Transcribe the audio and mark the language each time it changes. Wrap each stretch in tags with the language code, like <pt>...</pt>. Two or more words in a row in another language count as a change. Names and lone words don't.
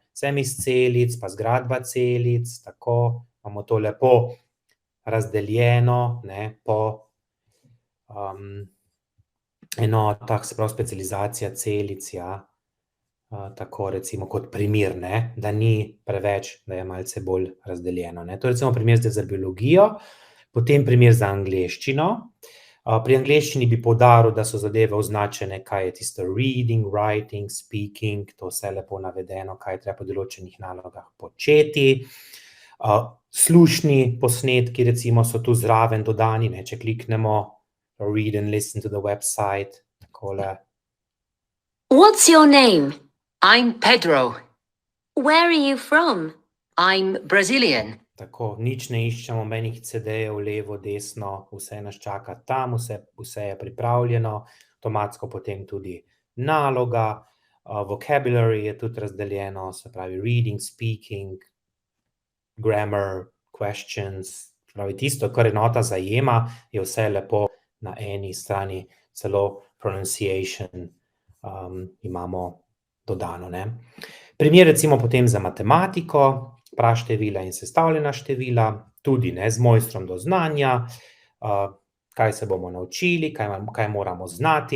<sl>Sem iz celic, pa zgradba celic, tako, imamo to lepo razdeljeno, ne, po enotah, se pravi specializacija celic, tako recimo kot primer, ne, da ni preveč, da je malce bolj razdeljeno, ne. To je recimo primer zdaj za biologijo, potem primer za angleščino. Pri angleščini bi poudaril, da so zadeve označene, kaj je tisto</sl> <en>reading, writing, speaking,</en> <sl>to vse lepo navedeno, kaj je treba po določenih nalogah početi. Slušni posnetki recimo so tu zraven dodani, ne, če kliknemo</sl> <en>read and listen to the website,</en> <sl>takole.</sl> <en>What's your name? I'm Pedro. Where are you from? I'm Brazilian.</en> <sl>Tako, nič ne iščemo, menih CD-jev, levo, desno, vse nas čaka tam, vse je pripravljeno, avtomatsko potem tudi naloga, vocabulary je tudi razdeljeno, se pravi</sl> <en>reading, speaking, grammar, questions,</en> <sl>se pravi tisto, kar enota zajema, je vse lepo na eni strani, celo pronunciation imamo dodano, ne. Primer recimo potem za matematiko, praštevila in sestavljena števila, tudi, ne, z mojstrom do znanja, kaj se bomo naučili, kaj moramo znati.</sl>